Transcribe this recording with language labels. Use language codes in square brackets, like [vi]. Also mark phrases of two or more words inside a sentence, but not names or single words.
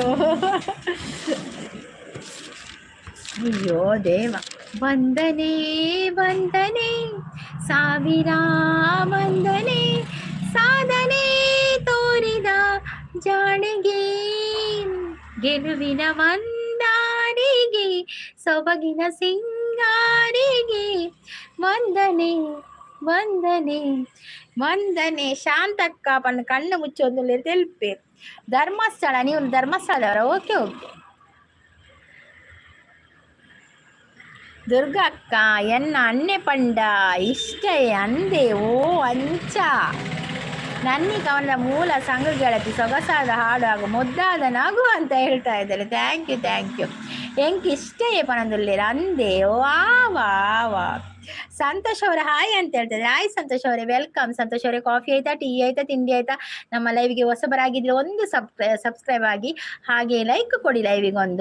[kn] ಅಯ್ಯೋ ದೇವ, ವಂದನೆ ಸಾವಿರ ವಂದನೆ ಸಾಧನೆ ತೋರಿದ ಜಾಣೆಗೆ ಗೆಲುವಿನ ವಂದಾರಿಗೆ ಸೊಬಗಿನ ಸಿಂಗಾರಿಗೆ ವಂದನೆ [tcy] ಶಾಂತಕ್ಕ ಪನ್ನ ಕಣ್ಣು ಮುಚ್ಚೊಂದು ತೆಲ್ಪೇರು. ಧರ್ಮಸ್ಥಳ, [kn] ನೀವು ಧರ್ಮಸ್ಥಳದವರ? [tcy] ಓಕೆ. ದುರ್ಗ ಅಕ್ಕ ಎನ್ನ ಅಣ್ಣೆ ಪಂಡ ಇಷ್ಟ ಅಂದೆ. [kn] ಓ ಅಂಚ ನನ್ನಿ ಕವನದ ಮೂಲ ಸಂಘ ಗೆಳತಿ ಸೊಗಸಾದ ಹಾಡು ಹಾಗೂ ಮುದ್ದಾದ ನಗು ಅಂತ ಹೇಳ್ತಾ ಇದ್ದಾರೆ. [en] thank you [tcy] ಎಂಕ್ ಇಷ್ಟೇ ಪಣದುಲ್ಲೇರ ಅಂದೆ. [kn] ಓ ಆವಾ ಸಂತೋಷ್ ಅವರ ಹಾಯ್ ಅಂತ ಹೇಳ್ತಾರೆ. ಹಾಯ್ ಸಂತೋಷ್ ಅವರೇ, ವೆಲ್ಕಮ್. ಸಂತೋಷ್ ಅವರೇ, ಕಾಫಿ ಆಯ್ತಾ, ಟೀ ಆಯ್ತಾ, ತಿಂಡಿ ಆಯ್ತಾ? ನಮ್ಮ ಲೈವ್ಗೆ ಹೊಸಬರಾಗಿದ್ರೆ ಒಂದು ಸಬ್ಸ್ಕ್ರೈಬ್ ಆಗಿ, ಹಾಗೆ ಲೈಕ್ ಕೊಡಿ ಲೈವಿಗೆ ಒಂದು.